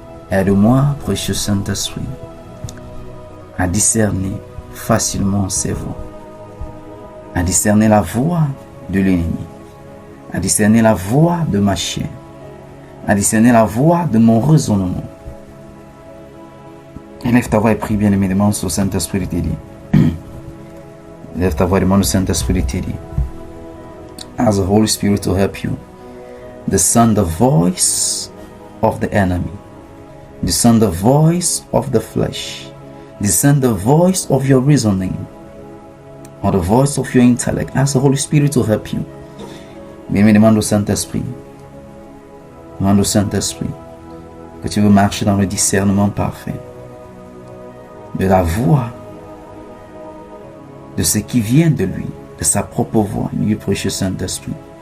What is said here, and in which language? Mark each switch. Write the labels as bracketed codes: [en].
[fr] Aide-moi, précieux Saint-Esprit, à discerner facilement ces voix, à discerner la voix de l'ennemi, à discerner la voix de ma chair, à discerner la voix de mon raisonnement. Élève ta voix et prie, bien-aimé, demande au Saint-Esprit de t'aider. Élève ta voix et demande au Saint-Esprit de t'aider. [en] Ask the Holy Spirit to help you discern the voice of the enemy, discern the voice of the flesh, discern the voice of your reasoning, or the voice of your intellect. Ask the Holy Spirit to help you. [fr] Bien-aimé, demande au Saint-Esprit. Demande au Saint-Esprit que tu veux marcher dans le discernement parfait de la voix, de ce qui vient de lui, de sa propre voix, lui, précieux Saint-Esprit.